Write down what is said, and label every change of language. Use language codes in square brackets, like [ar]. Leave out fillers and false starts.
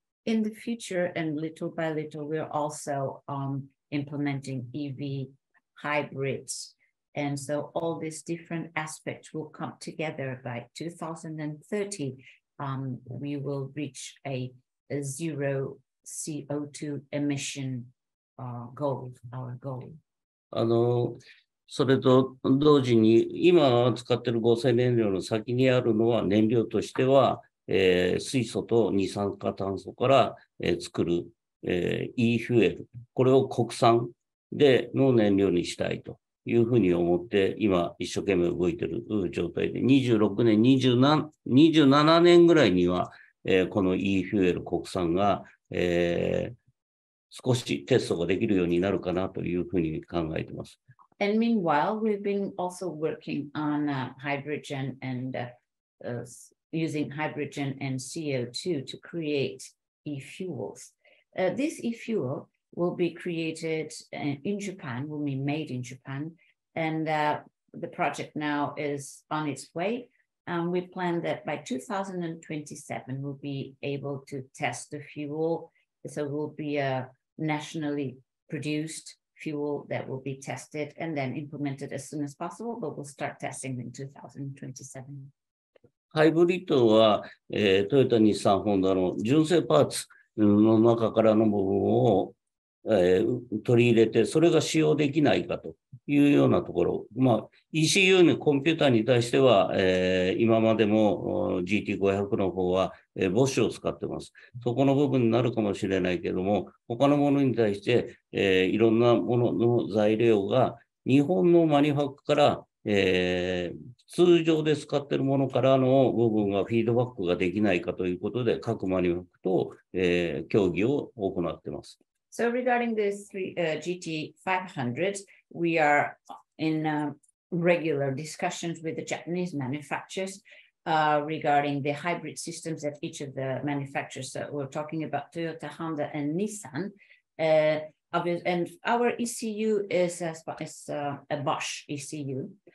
[en] In the future, and little by little, we're also implementing EV hybrids. And so all these different aspects will come together by 2030. We will reach a zero CO2 emission goal, our goal. [ja] それと同時に、今使っている合成燃料の先にあるのは燃料としては、水素と二酸化炭素から、作る、e フュエル、これを国産での燃料にしたいというふうに思って、今一生懸命動いている状態で、26年、27年ぐらいには、この e フュエル国産が、少しテストができるようになるかなというふうに考えています。 [en] And meanwhile, we've been also working on hydrogen and using hydrogen and CO2 to create e-fuels. This e-fuel will be created in Japan, will be made in Japan, and the project now is on its way. We plan that by 2027, we'll be able to test the fuel So it will be a nationally produced fuel that will be tested and then implemented as soon as possible, but we'll start testing in 2027. [ja] ハイブリッドは、トヨタ、日産、ホンダの純正パーツの中からの部分を、取り入れて、それが使用できないかというようなところ。 ECU のコンピューターに対しては、今までも GT500 の方は、ボッシュを使ってます。そこの部分になるかもしれないけども、他のものに対して、いろんなものの材料が日本のマニファックから、通常で使っているものからの部分がフィードバックができないかということで、各マニファックと、協議を行っています。 [en] So regarding the GT500, we are in regular discussions with the Japanese manufacturers regarding the hybrid systems at each of the manufacturers. So we're talking about Toyota, Honda, and Nissan. And our ECU is a Bosch ECU.